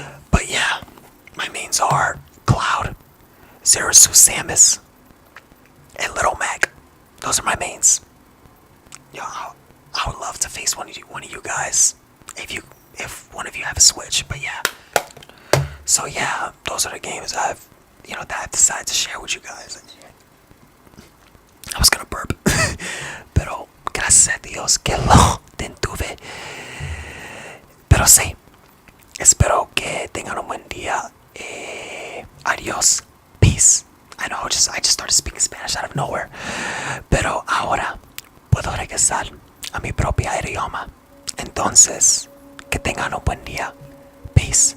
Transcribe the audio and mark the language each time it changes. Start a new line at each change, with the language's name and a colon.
English: But yeah, my mains are Cloud, Zerasu Samus, and Little Mac. Those are my mains. Yo, I would love to face one of you guys if one of you have a Switch. But yeah. So yeah, those are the games that I've decided to share with you guys. I was gonna burp,
Spanish: pero gracias a Dios que lo detuve. Pero sí, espero que tengan un buen día. Adiós,
English: peace. I know, I just started speaking Spanish out of nowhere.
Spanish: Pero ahora puedo regresar a mi propia idioma. Entonces, que tengan un buen día.
English: Peace.